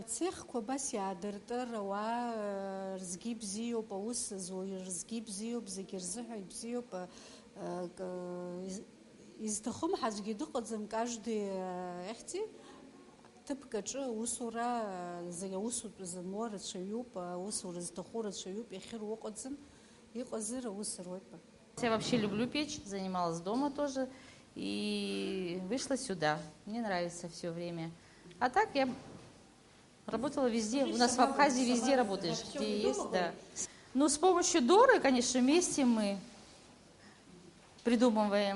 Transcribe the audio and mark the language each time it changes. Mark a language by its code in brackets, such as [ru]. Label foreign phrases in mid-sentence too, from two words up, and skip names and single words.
[ab] Цехқәа абас иаадыртыр, ауаа рзгьы бзиоуп, аус зуаҩ рзгьы бзиоуп, зегьы рзыҳәа ибзиоуп. Изҭахым ҳаӡәгьы дыҟаӡам, каждый ахьӡи ҭыԥк аҿы аусура зегьы аусутәы зымуа рацәаҩуп, аусура зҭаху рацәаҩуп, иахьыруа ыҟаӡам, иҟазар аус руеит. [ru] Я вообще люблю печь, занималась дома тоже и вышла сюда. Мне нравится все время. А так я работала везде. У нас в Абхазии везде работаешь, где есть, да. Но с помощью Доры, конечно, вместе мы придумываем.